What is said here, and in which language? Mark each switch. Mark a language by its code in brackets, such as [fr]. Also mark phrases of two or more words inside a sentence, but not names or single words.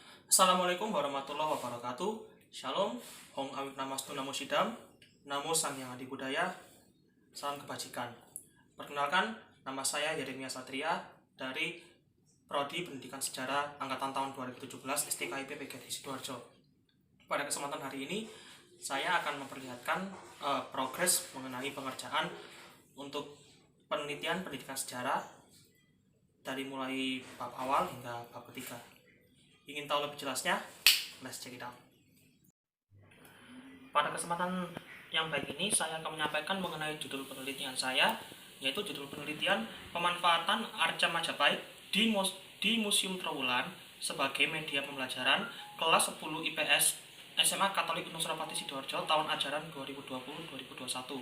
[ar] السلام عليكم ورحمة الله وبركاته. [id] Shalom, [sa] Om Awik Namastu Namo Sidam, Namo Samyang Adi Budaya, [id] salam kebajikan. Perkenalkan, nama saya Yeremia Satria dari Prodi Pendidikan Sejarah Angkatan tahun 2017 STKIP PGRI Sidoarjo. Pada kesempatan hari ini, saya akan memperlihatkan progres mengenai pengerjaan untuk penelitian pendidikan sejarah dari mulai bab awal hingga bab ketiga. Ingin tahu lebih jelasnya? [en] Let's check it out. [id] Pada kesempatan yang baik ini, saya akan menyampaikan mengenai judul penelitian saya, yaitu judul penelitian pemanfaatan arca Majapahit di Museum Trowulan sebagai media pembelajaran kelas 10 IPS SMA Katolik Gunung Suropati Sidoarjo tahun ajaran 2020-2021.